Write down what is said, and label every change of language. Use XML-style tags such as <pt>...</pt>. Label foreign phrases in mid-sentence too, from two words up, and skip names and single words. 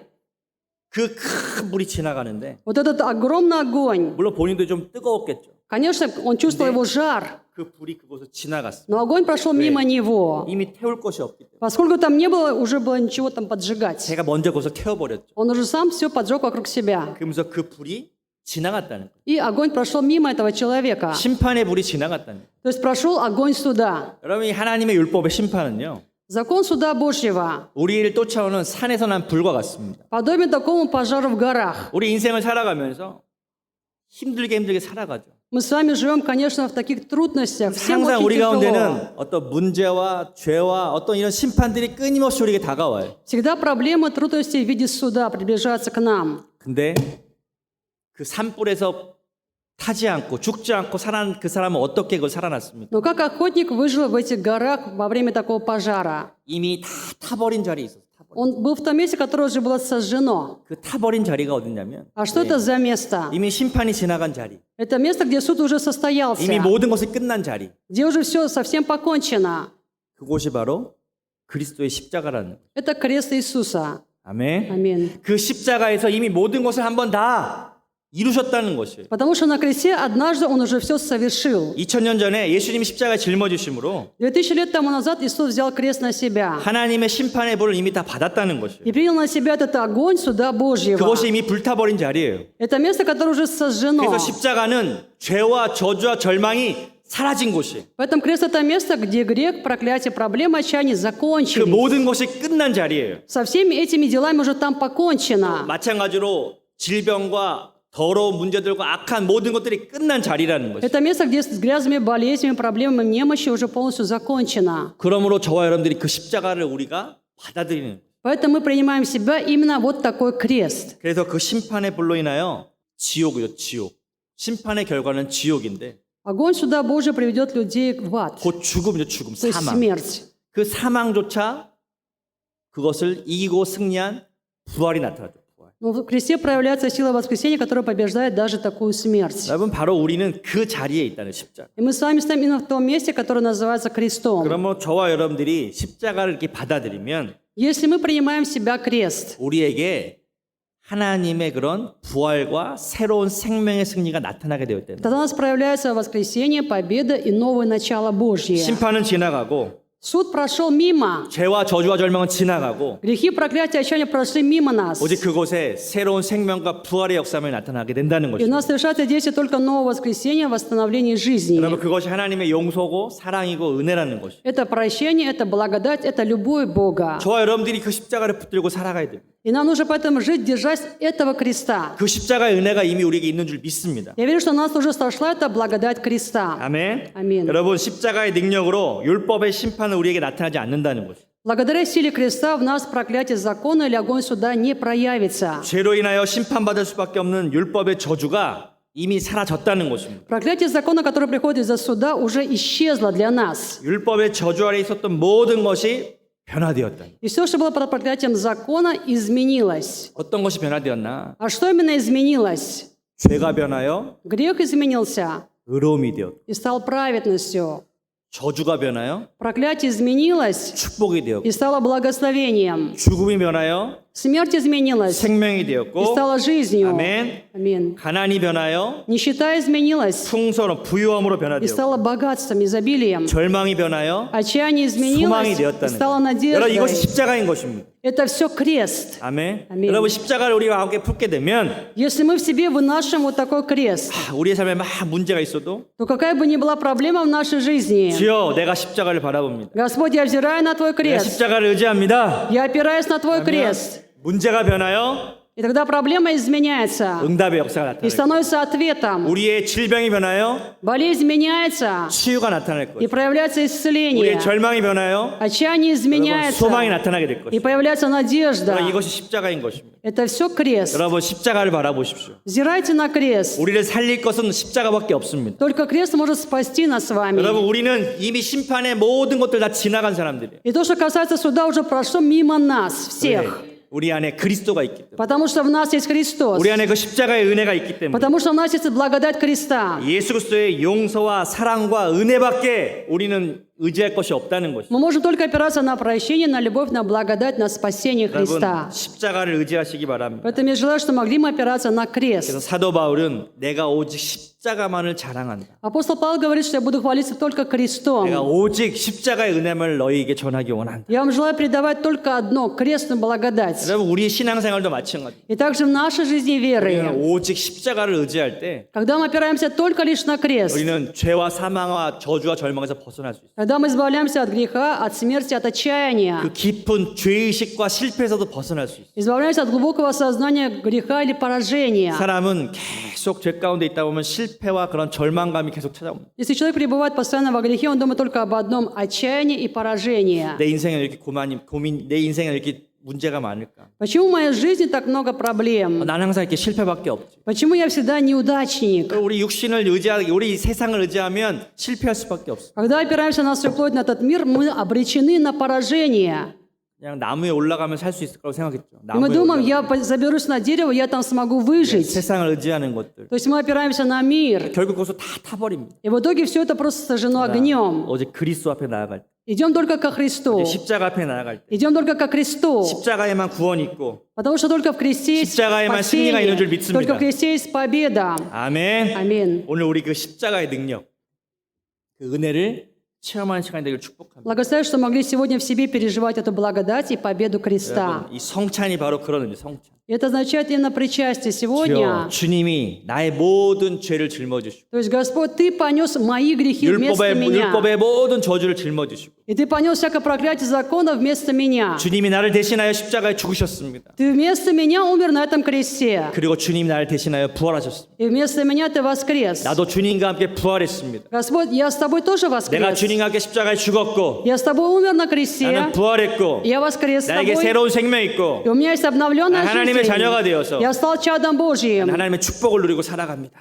<ko>그 큰 불이 지나가는데</ko> <ru>Вот этот огромный огонь,</ru> <ko>물론 본인도 좀 뜨거웠겠죠.</ko> <ru>конечно, он чувствовал его жар,</ru> <ko>그 불이 그곳을 지나갔어.</ko> <ru>но огонь прошел мимо него.</ru> <ko>이미 태울 것이 없기 때문에</ko> <ru>Поскольку там не было, уже было ничего там поджигать.</ru> <ko>제가 먼저 그것을 태워버렸죠.</ko> <ru>Он уже сам все поджег вокруг себя.</ru> <ko>그러면서 그 불이 지나갔다는 거예요.</ko> <ru>И огонь прошел мимо этого человека.</ru> <ko>심판의 불이 지나갔다는 거예요.</ko> <ru>То есть прошел огонь суда.</ru> <ko>여러분 이 하나님의 율법의 심판은요.</ko> <ru>Закон суда Божьего</ru> <ko>우리를 쫓아오는 산에서 난 불과 같습니다.</ko> <ru>подобен такому пожару в горах.</ru> <ko>우리 인생을 살아가면서 힘들게 살아가죠.</ko> <ru>Мы с вами живем, конечно, в таких трудностях. Всем</ru> <ko>항상</ko> <ru>очень</ru> <ko>우리</ko> <ru>тяжело.</ru> <ko>가운데는 어떤 문제와 죄와 어떤 이런 심판들이 끊임없이 우리에게 다가와요.</ko> <ru>Всегда проблемы, трудности в виде суда приближаются к нам.</ru> <ko>근데 그 산불에서 타지 않고 죽지 않고 살아난 그 사람은 어떻게 그걸 살아났습니까?</ko> <ru>Но как охотник выжил в этих горах во время такого пожара?</ru> <ko>이미 다 타버린 자리에 있었어요.</ko> <ru>Он был в том месте, которое уже было сожжено.</ru> <ko>그 타버린 자리가 어디냐면</ko> <ru>А что это за место?</ru> <ko>이미 심판이 지나간 자리,</ko> <ru>Это место, где суд уже состоялся,</ru> <ko>이미 모든 것이 끝난 자리.</ko> <ru>где уже все совсем покончено.</ru> <ko>그곳이 바로 그리스도의 십자가라는 거예요.</ko> <ru>Это крест Иисуса.</ru> <ko>아멘.</ko> <ru>Аминь.</ru> <ko>그 십자가에서 이미 모든 것을 한번 다 이루셨다는 것이에요.</ko> <ru>Потому что на кресте однажды Он уже все совершил.</ru> <ko>2000년 전에 예수님이 십자가에 짊어지심으로</ko> <ru>2000 лет тому назад Иисус взял крест на себя</ru> <ko>하나님의 심판의 벌을 이미 다 받았다는 것이에요.</ko> <ru>и принял на себя этот огонь суда Божьего.</ru> <ko>그것이 이미 불타버린 자리예요.</ko> <ru>Это место, которое уже сожжено.</ru> <ko>그래서 십자가는 죄와 저주와 절망이 사라진 곳이에요.</ko> <ru>Поэтому крест — это место, где грех, проклятие, проблемы, отчаяние</ru> <ko>그</ko> <ru>закончились.</ru> <ko>모든 것이 끝난 자리예요.</ko> <ru>Со всеми этими делами уже там покончено.</ru> <ko>마찬가지로 질병과 더러운 문제들과 악한 모든 것들이 끝난 자리라는 것이에요.</ko> <ru>Это место, где с грязными болезнями, проблемами, немощи уже полностью закончено.</ru> <ko>그러므로 저와 여러분들이 그 십자가를 우리가 받아들이는 거예요.</ko> <ru>Поэтому мы принимаем в себя именно вот такой крест.</ru> <ko>그래서 그 심판의 불로 인하여 지옥이죠, 지옥. 심판의 결과는 지옥인데</ko> <ru>Огонь суда Божия приведет людей в ад,</ru> <ko>곧 죽음이죠, 죽음,</ko> <ru>то есть</ru> <ko>사망.</ko> <ru>смерть.</ru> <ko>그 사망조차 그것을 이기고 승리한 부활이 나타나죠. 부활.</ko> <ru>Но в кресте проявляется сила воскресения, которая побеждает даже такую смерть.</ru> <ko>여러분 바로 우리는 그 자리에 있다는 십자가.</ko> <ru>И мы с вами стоим именно в том месте, которое называется крестом.</ru> <ko>그러면 저와 여러분들이 십자가를 이렇게 받아들이면</ko> <ru>Если мы принимаем в себя крест,</ru> <ko>우리에게 하나님의 그런 부활과 새로운 생명의 승리가 나타나게 되어 있다.</ko> <ru>тогда у нас проявляется воскресение, победа и новое начало Божье.</ru> <ko>심판은 지나가고</ko> <ru>Суд прошел мимо.</ru> <ko>죄와 저주와 절망은 지나가고</ko> <ru>Грехи, проклятия, отчаяния прошли мимо нас.</ru> <ko>오직 그곳에 새로운 생명과 부활의 역사가 나타나게 된다는</ko> <ru>И у</ru> <ko>것입니다.</ko> <ru>нас совершается действие только нового воскресения, восстановления жизни.</ru> <ko>여러분 그것이 하나님의 용서고 사랑이고 은혜라는 것이죠.</ko> <ru>Это прощение, это благодать, это любовь Бога.</ru> <ko>저와 여러분들이 그 십자가를 붙들고 살아가야 됩니다.</ko> <ru>И нам нужно поэтому жить, держась этого креста.</ru> <ko>그 십자가의 은혜가 이미 우리에게 있는 줄 믿습니다.</ko> <ru>Я верю, что у нас уже сошла эта благодать креста.</ru> <ko>아멘. 아멘. 여러분 십자가의 능력으로 율법의 심판은 우리에게 나타나지 않는다는 것이죠.</ko> <ru>Благодаря силе креста в нас проклятие закона или огонь суда не проявится.</ru> <ko>죄로 인하여 심판받을 수밖에 없는 율법의 저주가 이미 사라졌다는 것입니다.</ko> <ru>Проклятие закона, которое приходит из-за суда, уже исчезло для нас.</ru> <ko>율법의 저주 아래 있었던 모든 것이 변화되었다.</ko> <ru>И все, что было под проклятием закона, изменилось.</ru> <ko>어떤 것이 변화되었나?</ko> <ru>А что именно изменилось?</ru> <ko>죄가 변하여</ko> <ru>Грех изменился</ru> <ko>의로움이 되었고,</ko> <ru>и стал праведностью.</ru> <ko>저주가 변하여</ko> <ru>Проклятие изменилось</ru> <ko>축복이 되었고,</ko> <ru>и стало благословением.</ru> <ko>죽음이 변하여</ko> <ru>Смерть изменилась</ru> <ko>생명이</ko> <ru>и</ru> <ko>되었고,</ko> <ru>стала жизнью.</ru> <ko>아멘.</ko> <ru>Аминь.</ru> <ko>가난이 변하여</ko> <ru>Нищета изменилась</ru> <ko>풍성으로 부유함으로</ko> <ru>и</ru> <ko>변화되었고,</ko> <ru>стала богатством, изобилием.</ru> <ko>절망이 변하여</ko> <ru>Отчаяние</ru> <ko>소망이</ko> <ru>изменилось и</ru> <ko>되었다는</ko> <ru>стало</ru> <ko>거예요. 여러분 이것이</ko> <ru>надеждой.</ru> <ko>십자가인 것입니다.</ko> <ru>Это все крест.</ru> <ko>아멘. 아멘. 여러분 십자가를 우리가 함께 품게 되면</ko> <ru>Если мы в себе вынашиваем вот такой крест,</ru> <ko>우리의 삶에 막 문제가 있어도</ko> <ru>то какая бы ни была проблема в нашей жизни,</ru> <ko>주여 내가 십자가를 바라봅니다.</ko> <ru>Господь, я взираю на Твой</ru> <ko>내가</ko> <ru>крест,</ru> <ko>십자가를 의지합니다.</ko> <ru>я опираюсь на Твой</ru> <ko>그러면</ko> <ru>крест.</ru> <ko>문제가 변하여</ko> <ru>И тогда проблема изменяется</ru> <ko>응답의 역사가</ko> <ru>и</ru> <ko>나타날 거예요.</ko> <ru>становится ответом.</ru> <ko>우리의 질병이 변하여</ko> <ru>Болезнь меняется</ru> <ko>치유가 나타날</ko> <ru>и</ru> <ko>거예요.</ko> <ru>проявляется исцеление.</ru> <ko>우리의 절망이 변하여</ko> <ru>Отчаяние</ru> <ko>여러분,</ko> <ru>изменяется</ru> <ko>소망이 나타나게 될</ko> <ru>и</ru> <ko>것이에요.</ko> <ru>появляется надежда.</ru> <ko>여러분, 이것이 십자가인 것입니다.</ko> <ru>Это все крест.</ru> <ko>여러분 십자가를 바라보십시오.</ko> <ru>Взирайте на крест.</ru> <ko>우리를 살릴 것은 십자가밖에 없습니다.</ko> <ru>Только крест может спасти нас с вами.</ru> <ko>여러분 우리는 이미 심판의 모든 것들 다 지나간 사람들이에요.</ko> <ru>И то, что касается суда, уже прошло мимо нас всех.</ru> <ko>우리 안에 그리스도가 있기 때문에,</ko> <ru>Потому что в нас есть Христос.</ru> <ko>우리 안에 그 십자가의 은혜가 있기 때문에,</ko> <ru>Потому что в нас есть благодать креста.</ru> <ko>예수 그리스도의 용서와 사랑과 은혜밖에 우리는 의지할 것이 없다는 것이죠.</ko> <ru>Мы можем только опираться на прощение, на любовь, на благодать, на спасение</ru> <ko>여러분</ko> <ru>Христа.</ru> <ko>십자가를 의지하시기 바랍니다.</ko> <ru>Поэтому я желаю, что могли мы опираться на</ru> <ko>그래서</ko> <ru>крест.</ru> <ko>사도 바울은 내가 오직 십자가만을 자랑한다.</ko> <ru>Апостол Павел говорит, что я буду хвалиться только</ru> <ko>내가</ko> <ru>крестом.</ru> <ko>오직 십자가의 은혜를 너희에게 전하기 원한다.</ko> <ru>Я вам желаю передавать только одно, крестную благодать.</ru> <ko>여러분 우리 신앙생활도 마찬가지예요.</ko> <ru>И также в нашей жизни веры,</ru> <ko>우리는 오직 십자가를 의지할 때</ko> <ru>когда мы опираемся только лишь на крест,</ru> <ko>우리는 죄와 사망과 저주와 절망에서 벗어날 수 있어요.</ko> <ru>когда мы избавляемся от греха, от смерти, от отчаяния,</ru> <ko>그 깊은 죄의식과 실패에서도 벗어날 수 있어요.</ko> <ru>избавляемся от глубокого сознания греха или поражения.</ru> <ko>사람은 계속 죄 가운데 있다 보면 실패와 그런 절망감이 계속 찾아옵니다.</ko> <ru>Если человек пребывает постоянно во грехе, он думает только об одном – отчаянии и поражении.</ru> <ko>내 인생에 이렇게 고민, 내 인생에 이렇게 문제가 많을까?</ko> <ru>Почему в моей жизни так много проблем?</ru> <ko>난 항상 이렇게 실패밖에 없지.</ko> <ru>Почему я всегда неудачник?</ru> <ko>우리 육신을 의지하기, 우리 세상을 의지하면 실패할 수밖에 없어.</ko> <ru>Когда опираемся на свою плоть, на этот мир, мы обречены на поражение.</ru> <ko>그냥 나무에 올라가면 살 수 있을 거라고 생각했죠.</ko> <ru>И мы думаем, я заберусь на дерево, я там смогу выжить.</ru> <ko>세상을 의지하는 것들.</ko> <ru>То есть мы опираемся на мир.</ru> <ko>결국 거기서 다 타버립니다.</ko> <ru>И в итоге все это просто сожжено огнем.</ru> <ko>어제 그리스도 앞에 나아갈 때,</ko> <ru>Идем только ко Христу.</ru> <ko>십자가 앞에 나아갈 때,</ko> <ru>Идем только ко Христу.</ru> <ko>십자가에만 구원이 있고,</ko> <ru>Потому что только в кресте есть</ru> <ko>십자가에만 승리가 있는 줄</ko> <ru>спасение.</ru> <ko>믿습니다.</ko> <ru>Только в кресте есть победа.</ru> <ko>아멘.</ko> <ru>Аминь.</ru> <ko>오늘 우리 그 십자가의 능력, 그 은혜를 체험하는 시간이 되길 축복합니다.</ko> <ru>Благословляю, что могли сегодня в себе переживать эту благодать и победу креста.</ru> <ko>여러분, 이 성찬이 바로 그런 의미, 성찬.</ko> <ru>И это означает именно причастие</ru> <ko>주여,</ko> <ru>сегодня.</ru> <ko>주님이 나의 모든 죄를 짊어지시고</ko> <ru>То есть, Господь, Ты понес мои грехи вместо меня.</ru> <ko>율법의 모든 저주를 짊어지시고</ko> <ru>И Ты понес всякое проклятие закона вместо меня.</ru> <ko>주님이 나를 대신하여 십자가에 죽으셨습니다.</ko> <ru>Ты вместо меня умер на этом кресте.</ru> <ko>그리고 주님이 나를 대신하여 부활하셨습니다.</ko> <ru>И вместо меня Ты воскрес.</ru> <ko>나도 주님과 함께 부활했습니다.</ko> <ru>Господь, я с Тобой тоже</ru> <ko>내가</ko> <ru>воскрес.</ru> <ko>주님과 함께 십자가에 죽었고</ko> <ru>Я с Тобой умер на кресте.</ru> <ko>나는 부활했고</ko> <ru>Я воскрес с</ru> <ko>나에게</ko> <ru>Тобой.</ru> <ko>새로운 생명이 있고</ko> <ru>И у меня есть обновленная</ru> <ko>하나님의 자녀가</ko> <ru>жизнь.</ru> <ko>되어서</ko> <ru>Я стал чадом Божьим.</ru> <ko>하나님의 축복을 누리고 살아갑니다.</ko>